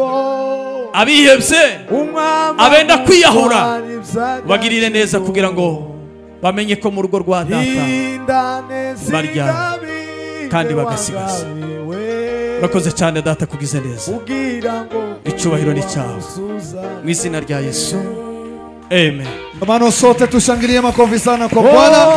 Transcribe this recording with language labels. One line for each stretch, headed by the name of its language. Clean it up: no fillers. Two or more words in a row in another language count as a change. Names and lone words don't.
Kinyarwanda: Abihebye, abenda kwiyahura, bagirire neza kugira ngo bamenye ko mu rugo rwa data barya kandi bagasigaza. Urakoze cyane data, kugize neza, icyubahiro ni cyawe, mu izina rya Yesu, amen.
Swahili: Hermano, sote tushangilie makofi sana kwa Bwana.